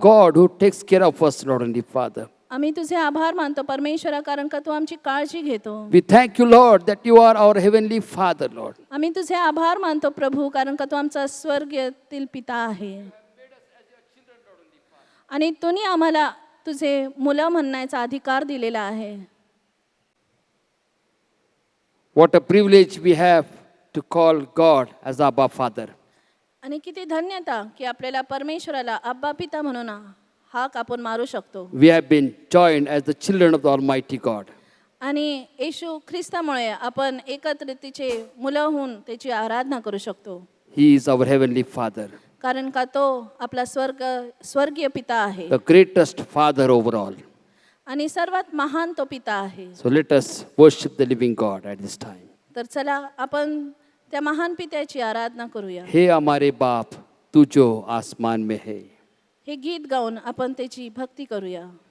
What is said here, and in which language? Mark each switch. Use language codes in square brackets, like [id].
[en] God who takes care of us, Lord and Father. [mr] आम्ही तुझे आभार मानतो परमेश्वरा कारण का तू आमची काळजी घेतो. [en] We thank you, Lord, that you are our heavenly Father, Lord. [mr] आम्ही तुझे आभार मानतो प्रभू कारण का तू आमचा स्वर्गीयातील पिता आहे. आणि तुम्ही आम्हाला तुझे मुलं म्हणण्याचा अधिकार दिलेला आहे. [en] What a privilege we have to call God as Abba Father. [mr] आणि किती धन्यता की आपल्याला परमेश्वराला अब्बा पिता म्हणून हाक आपण मारू शकतो. [en] We have been joined as the children of the Almighty God. [mr] आणि येशू ख्रिस्तामुळे आपण एकत्रितीचे मुलं होऊन त्याची आराधना करू शकतो. [en] He is our heavenly Father, [mr] कारण का तो आपला स्वर्गीय पिता आहे [en] the greatest Father over all. [mr] आणि सर्वात महान तो पिता आहे. [en] So let us worship the living God at this time. [mr] तर चला आपण त्या महान पित्याची आराधना करूया. [hi] हे हमारे बाप तू जो आसमान में है. [mr] हे गीत गाऊन आपण त्याची भक्ती करूया.